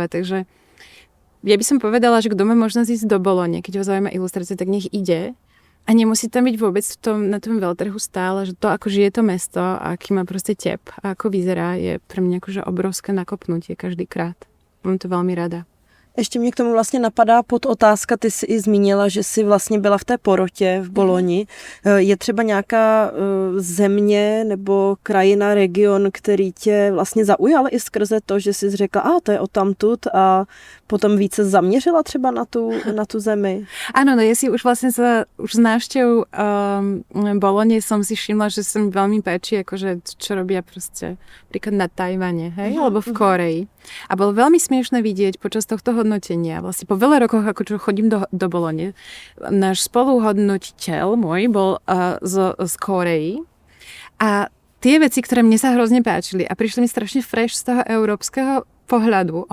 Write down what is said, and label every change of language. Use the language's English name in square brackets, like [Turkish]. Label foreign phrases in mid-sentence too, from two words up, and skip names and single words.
[Slovak] Takže ja by som povedala, že kto má možnosť ísť do Bolone, keď ho zaujíma ilustrácia, tak nech ide a nemusí tam byť vôbec na tom veľtrhu stále, že to ako žije to mesto a aký má proste tep a ako vyzerá je pre mňa akože obrovské nakopnutie každý krát. Mám to veľmi rada. [Czech] Ještě mě k tomu vlastně napadá podotázka, ty jsi i zmínila, že jsi vlastně byla v té porotě v Boloni. Je třeba nějaká země nebo krajina, region, který tě vlastně zaujal i skrze to, že jsi řekla, to je odtamtud a potom více zaměřila třeba na tu zemi? [Slovak] Áno, no ja si už vlastne už s návštevou Bolone som si všimla, že sa mi veľmi páči, akože čo robia proste príklad na Tajvane, hej, alebo v Kórei. A bolo veľmi smiešné vidieť počas tohto hodnotenia, vlastne po veľa rokoch, ako čo chodím do Bolone, náš spoluhodnotiteľ môj bol z Kórei a tie veci, ktoré mne sa hrozne páčili a prišli mi strašne fresh z toho európskeho pohľadu.